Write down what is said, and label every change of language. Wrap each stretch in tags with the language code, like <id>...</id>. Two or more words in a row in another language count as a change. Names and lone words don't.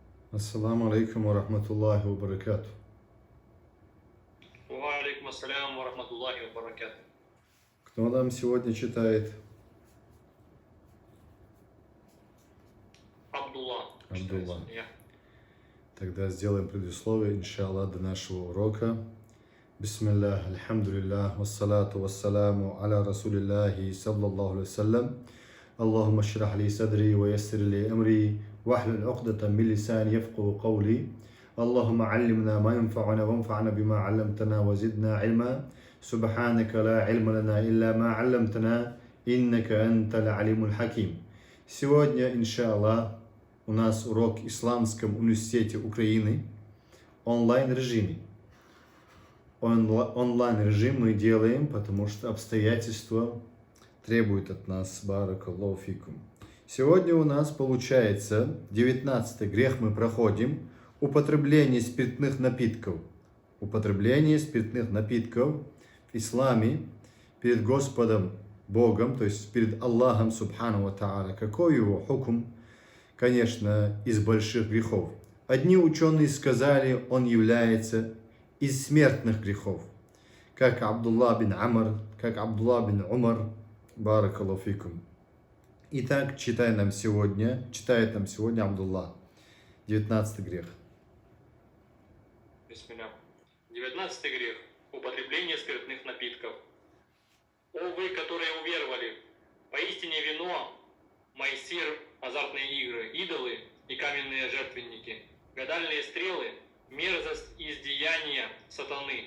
<ar>السلام عليكم ورحمة الله وبركاته. وعليكم السلام ورحمة الله وبركاته.</ar> <ru>Кто нам сегодня читает? Абдулла. Абдулла. Я. Тогда сделаем предисловие,</ru> <ar>إن شاء الله,</ar> <ru>до нашего урока.</ru> <ar>بسم الله, الحمد لله والصلاة والسلام على رسول الله صلى الله عليه وسلم. اللهم اشرح لي صدري ويسر لي أمري واحلل عقدة من لساني يفقهوا قولي. اللهم علمنا ما ينفعنا وانفعنا بما علمتنا وزدنا علما. سبحانك لا علم لنا إلا ما علمتنا إنك أنت العليم الحكيم.</ar> <ru>Сегодня,</ru> <ar>إن شاء الله,</ar> <ru>у нас урок в Исламском университете Украины онлайн-режиме. Онлайн-режим мы делаем, потому что обстоятельства требуют от нас.</ru> <ar>بارك الله فيكم.</ar> <ru>Сегодня у нас получается 19-й грех мы проходим. Употребление спиртных напитков. Употребление спиртных напитков в исламе перед Господом Богом, то есть перед Аллахом</ru> <ar>سبحانه وتعالى.</ar> <ru>Какой его хукм? Конечно, из больших грехов. Одни ученые сказали, он является из смертных грехов. Как Абдулла бин Амр, как Абдулла бин Умар.</ru> <ar>بارك الله فيكم.</ar> <ru>Итак, читает нам сегодня Абдулла. 19-й грех. Бисмилля. 19-й грех. Употребление спиртных напитков. О вы, которые уверовали, поистине вино, майсир, азартные игры, идолы и каменные жертвенники, гадальные стрелы, мерзость и издеяния сатаны.</ru>